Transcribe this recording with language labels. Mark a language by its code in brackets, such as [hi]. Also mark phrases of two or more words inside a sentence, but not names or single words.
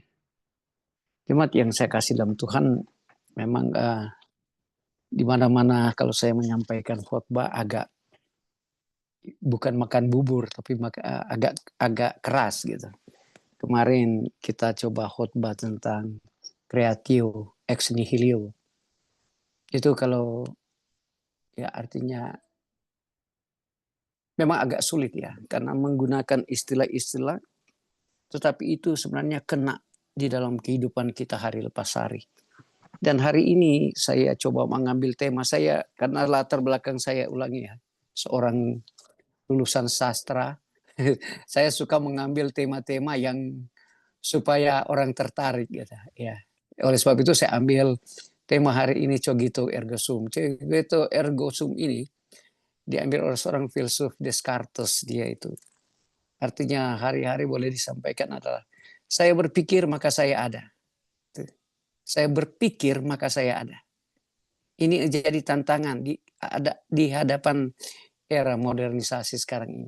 [id] Jemaat yang saya kasih dalam Tuhan, memang di mana-mana kalau saya menyampaikan khotbah agak bukan makan bubur tapi agak keras gitu. Kemarin kita coba khotbah tentang [la] creatio ex nihilo. [id] Itu kalau ya artinya memang agak sulit ya karena menggunakan istilah-istilah, tetapi itu sebenarnya kena di dalam kehidupan kita hari lepas hari. Dan hari ini saya coba mengambil tema saya karena latar belakang saya ulangi ya, seorang lulusan sastra. Saya suka mengambil tema-tema yang supaya orang tertarik gitu ya. Oleh sebab itu saya ambil tema hari ini [la] cogito ergo sum. Cogito ergo sum [id] ini diambil oleh seorang filsuf Descartes, dia itu. Artinya hari-hari boleh disampaikan adalah saya berpikir maka saya ada. Saya berpikir maka saya ada. Ini jadi tantangan di hadapan era modernisasi sekarang ini.